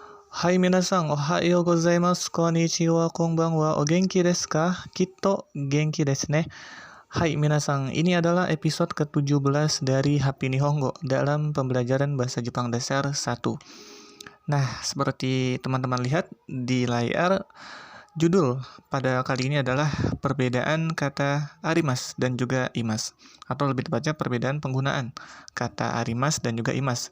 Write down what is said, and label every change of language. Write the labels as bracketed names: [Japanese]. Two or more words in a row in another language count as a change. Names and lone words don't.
[Japanese] はい、皆さん、おはようございます。こんにちは、こんばんは。お元気ですか? きっと元気ですね。はい、皆さん. [Indonesian] Ini adalah episode ke-17 dari Happy Nihongo dalam pembelajaran bahasa Jepang dasar 1. Nah, seperti teman-teman lihat di layar, judul pada kali ini adalah perbedaan kata arimas dan juga imas, atau lebih tepatnya perbedaan penggunaan kata arimas dan juga imas.